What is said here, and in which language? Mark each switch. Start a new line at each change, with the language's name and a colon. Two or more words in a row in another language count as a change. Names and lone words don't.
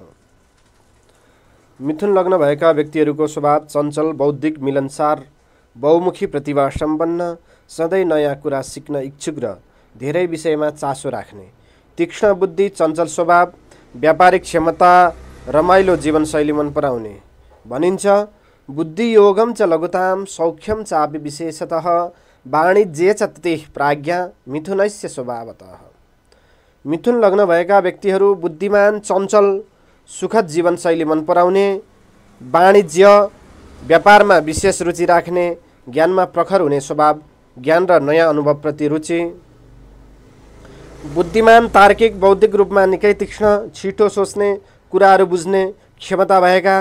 Nepali: मिथुन लग्न भएका व्यक्तिहरूको स्वभाव चञ्चल, बौद्धिक, मिलनसार, बहुमुखी प्रतिभा सम्पन्न, सधैँ नयाँ कुरा सिक्न इच्छुक र धेरै विषयमा चासो राख्ने, तीक्ष्ण बुद्धि, चञ्चल स्वभाव, व्यापारिक क्षमता, रमाइलो जीवनशैली मन पराउने भनिन्छ।
Sanskrit: बुद्धि योगम च लघुतां सौख्यम चापि विशेषतः वाणिज्ये च ततिः प्राज्ञा मिथुनस्य स्वभावतः।
Nepali: मिथुन लग्न भएका व्यक्तिहरू बुद्धिमान, चञ्चल, सुखद जीवनशैली मन पराउने, वाणिज्य व्यापारमा विशेष रुचि राख्ने, ज्ञानमा प्रखर हुने स्वभाव, ज्ञान र नयाँ अनुभवप्रति रुचि, बुद्धिमान, तार्किक, बौद्धिक रूपमा निकै तीक्ष्ण, छिटो सोच्ने, कुराहरू बुझ्ने क्षमता भएका।